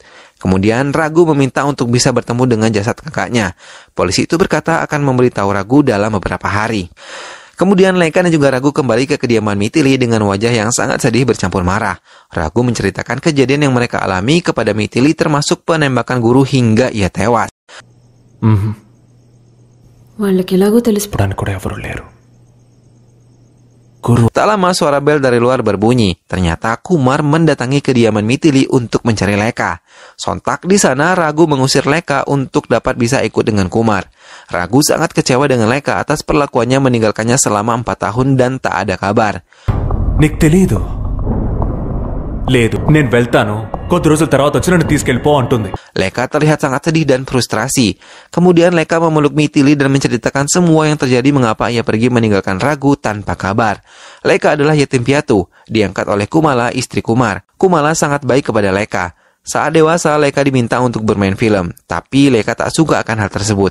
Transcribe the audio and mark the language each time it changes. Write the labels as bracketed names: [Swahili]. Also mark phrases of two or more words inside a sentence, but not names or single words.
[Indonesian] Kemudian Ragu meminta untuk bisa bertemu dengan jasad kakaknya. Polisi itu berkata akan memberitahu Ragu dalam beberapa hari. Kemudian Leka dan juga Ragu kembali ke kediaman Mithili dengan wajah yang sangat sedih bercampur marah. Ragu menceritakan kejadian yang mereka alami kepada Mithili termasuk penembakan Guru hingga ia tewas. [Telugu] వాళ్ళకి ఎలాగో తెలుసు. కూడా ఎవరు లేరు. [Indonesian] Tak lama suara bel dari luar berbunyi. Ternyata Kumar mendatangi kediaman Mithili untuk mencari Leka. Sontak di sana Ragu mengusir Leka untuk dapat bisa ikut dengan Kumar. Ragu sangat kecewa dengan Leka atas perlakuannya meninggalkannya selama 4 tahun dan tak ada kabar. [Telugu] నీకు తెలీదు లేదు నేను వెళ్తాను కొద్ది రోజుల తర్వాత వచ్చి నన్ను తీసుకెళ్ళిపో అంటుంది. [Indonesian] Leka terlihat sangat sedih dan frustrasi. Kemudian Leka memeluk Mithili dan menceritakan semua yang terjadi mengapa ia pergi meninggalkan Ragu tanpa kabar. Leka adalah yatim piatu, diangkat oleh Kumala, istri Kumar. Kumala sangat baik kepada Leka. Saat dewasa, Leka diminta untuk bermain film, tapi Leka tak suka akan hal tersebut.